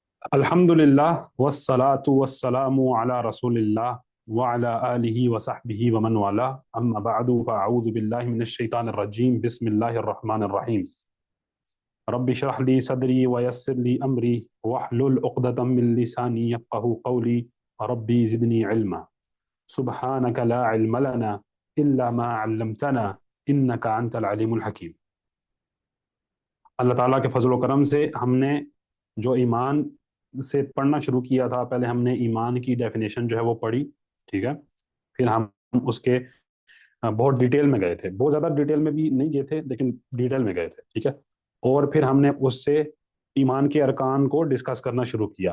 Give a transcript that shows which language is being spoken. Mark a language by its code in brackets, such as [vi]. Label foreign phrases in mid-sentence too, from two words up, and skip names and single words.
[ar] الحمد لله والصلاة والسلام على رسول الله وعلى آله وصحبه ومن والاه أما بعد فأعوذ بالله من الشيطان الرجيم بسم الله الرحمن الرحيم رب اشرح لي صدري ويسر لي أمري واحلل عقدة من لساني يفقهوا قولي رب زدني علما سبحانك لا علم لنا إلا ما علمتنا إنك أنت العليم الحكيم. [ur] اللہ تعالیٰ کے فضل و کرم سے ہم نے جو ایمان سے پڑھنا شروع کیا تھا، پہلے ہم نے ایمان کی ڈیفینیشن جو ہے وہ پڑھی، ٹھیک ہے. پھر ہم اس کے بہت ڈیٹیل میں گئے تھے، بہت زیادہ ڈیٹیل میں بھی نہیں گئے تھے لیکن ڈیٹیل میں گئے تھے، ٹھیک ہے. اور پھر ہم نے اس سے ایمان کے ارکان کو ڈسکس کرنا شروع کیا.